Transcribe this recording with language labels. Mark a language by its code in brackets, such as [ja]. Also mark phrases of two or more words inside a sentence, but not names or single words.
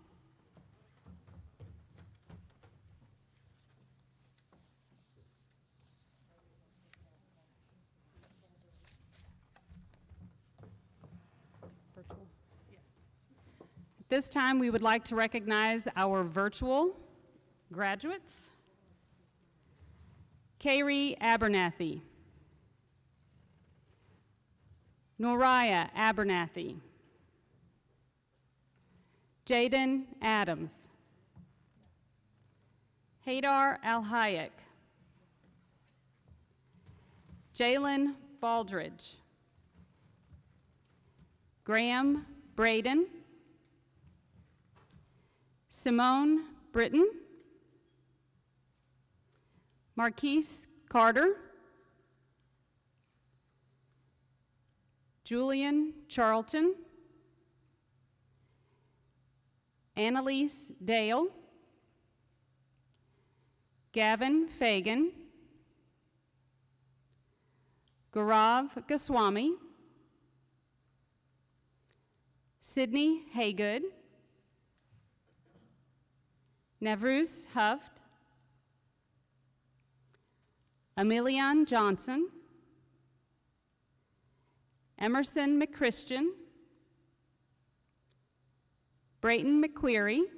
[en] At this time, we would like to recognize our virtual graduates. Kayrie Abernathy. Noraya Abernathy. Jaden Adams. Haydar Al-Hayek. Jalen Baldridge. Graham Braden. Simone Britton. Marquise Carter. Julian Charlton. Annalise Dale. Gavin Fagan. Gaurav Goswami. Sydney Haygood. Navruz Huft. Emilion Johnson. Emerson McChristian. Brayton McQuarrie.